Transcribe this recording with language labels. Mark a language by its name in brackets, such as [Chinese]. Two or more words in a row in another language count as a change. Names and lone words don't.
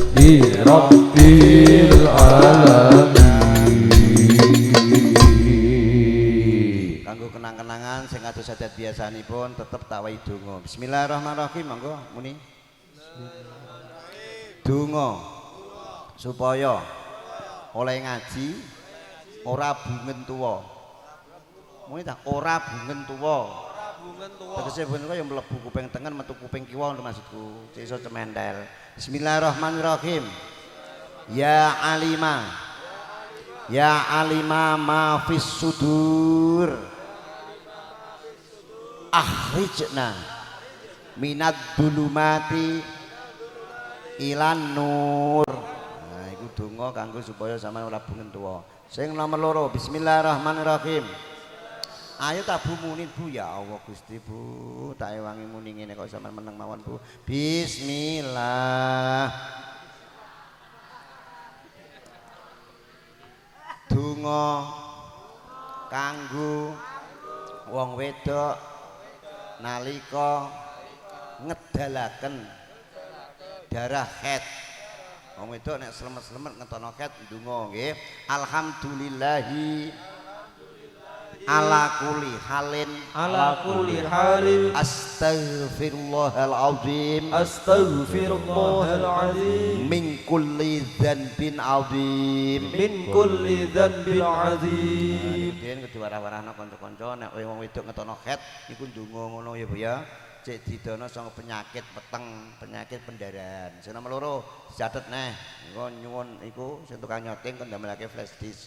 [Arabic] رب العالمين. [Javanese] Kanggo kenang-kenangan sing kados adat biasanipun tetep tawahi donga. Bismillahirrahmanirrahim monggo muni. Donga supaya oleh ngaji ora bungen tuwa. Muni ta ora bungen tuwa. Tegese ben kaya mlebu kuping tengen metu kuping kiwa lho maksudku. Cek iso cemendel. Bismillahirrahmanirrahim. [Arabic] يا عليم. يا عليم ما في الصدور. أخرجنا من الظلمات إلى النور. [Javanese] Nah iku donga kanggo supaya sampean ora bungen tuwa. Sing nomor 2 bismillahirrahmanirrahim. Ayo tak Bu muni Bu ya Allah Gusti Bu. Tak ewangi muni ngene kok sampean meneng mawon Bu. Bismillah. Donga kanggo wong wedok nalika ngedalaken darah haid. Wong wedok nek slemet-slemet ngetono haid ndonga nggih. [Arabic] الحمد لله على كل حال أستغفر الله العظيم من كل ذنب عظيم [Javanese] Biyen kudu warah-warahna kanca-kanca nek wong wedok ngetono haid iku ndonga ngono ya Bu ya. Cek didono sanga penyakit peteng, penyakit pendarahan. Sing nomor 2 dicatet neh. Engko nyuwun iku sing tukang nyoting kon ndamelake flash disk.